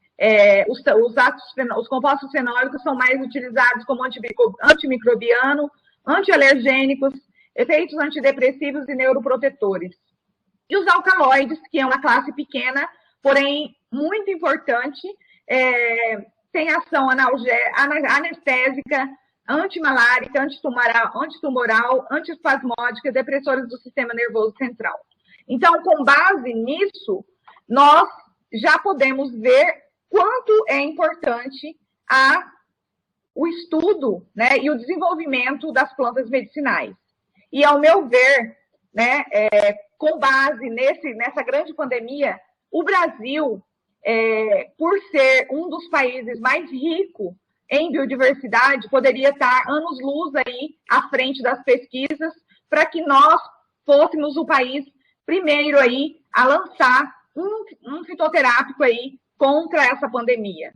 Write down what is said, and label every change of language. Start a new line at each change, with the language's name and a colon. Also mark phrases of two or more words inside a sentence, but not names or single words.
Portuguese: Os compostos fenólicos são mais utilizados como antimicrobiano, antialergênicos, efeitos antidepressivos e neuroprotetores. E os alcaloides, que é uma classe pequena, porém muito importante, tem ação anestésica, antimalárica, antitumoral, antiespasmódica, depressores do sistema nervoso central. Então, com base nisso, nós já podemos ver quanto é importante o estudo, né, e o desenvolvimento das plantas medicinais. E, ao meu ver, né, com base nessa grande pandemia, o Brasil, por ser um dos países mais ricos em biodiversidade poderia estar anos-luz aí à frente das pesquisas para que nós fôssemos o país primeiro aí a lançar um fitoterápico aí contra essa pandemia.